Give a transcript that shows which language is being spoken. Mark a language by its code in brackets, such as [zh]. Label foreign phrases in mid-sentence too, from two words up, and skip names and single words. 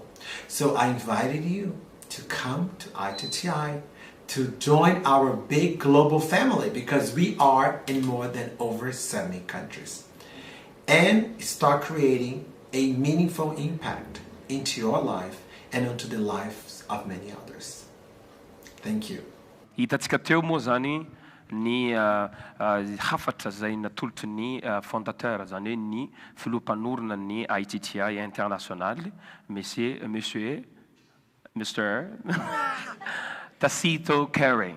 [en] So I invited you to come to iTTi to join our big global family, because we are in more than over 70 countries, and start creating a meaningful impact into your life and into the lives of many others. Thank you. [mg] Hitantsika teo moa zany ny hafatra zay natolotry ny fondateur, zany hoe ny filompanorona ny iTTi international, Mr. Tacito Curry.